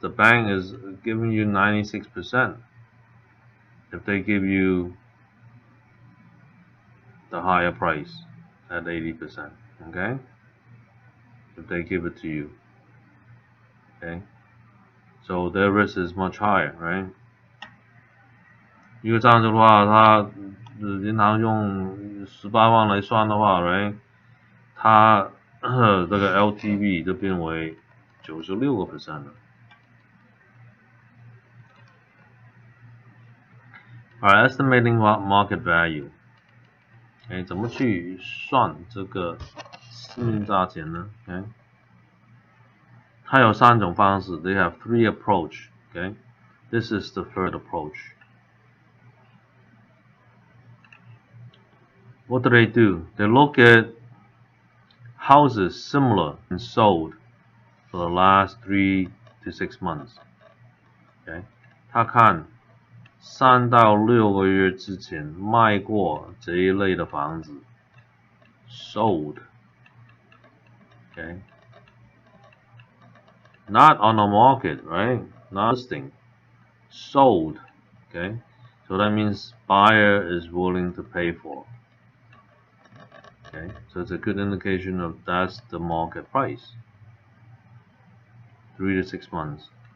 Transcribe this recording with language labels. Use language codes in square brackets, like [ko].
[en] The bank is giving you 96% if they give you the higher price at 80%. Okay, if they give it to you. Okay, so their risk is much higher, right? [zh] 因为这样子的话，它银行用18万来算的话 ，right， 它这个 LTV 就变为96% 了。 [en] Alright, estimating market value， [zh] 怎么去算这个市面价钱呢？它有3种方式 [en] ，They have 3 approach. Okay, this is the third approach. What do? They look at houses similar and sold for the last 3 to 6 months. [zh] Okay, 他看3到6个月之前卖过这一类的房子 ， [en] sold. Okay, not on the market, right? Not listing, sold. Okay, so that means buyer is willing to pay for. Okay, so it's a good indication of that's the market price. 3 to 6 months.